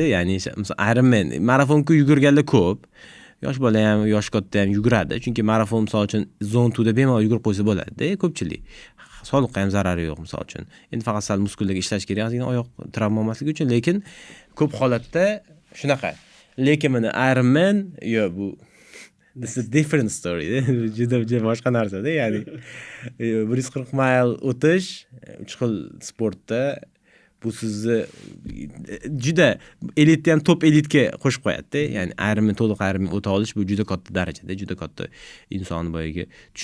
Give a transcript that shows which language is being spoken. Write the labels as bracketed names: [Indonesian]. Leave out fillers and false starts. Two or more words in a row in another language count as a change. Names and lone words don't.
[Uzbek] Ya'ni misol Ironman marafonga yugurganlar ko'p. Yosh bola ham, yosh katta ham yuguradi. Chunki marafon misol uchun zone 2 da bemalol yugurib qo'ysa bo'ladi-da, ko'pchilik. Sog'liqqa ham zarari yo'q misol uchun. Endi faqat sal muskullarga ishlash kerak, ozgina oyoq travma olmasligi uchun, lekin ko'p holatda shunaqa. Lekin mana Ironman bu [English] this is a different story. [Uzbek] Juda boshqa narsa-da, ya'ni 140 mayl o'tish 3 xil sportda bu sizni juda elitni ham top elitga qo'shib qo'yadi-da. Ya'ni Ironman, to'liq Ironman o'ta olish bu juda katta darajada, juda katta inson boyiga tushunsangiz bo'ladi-da.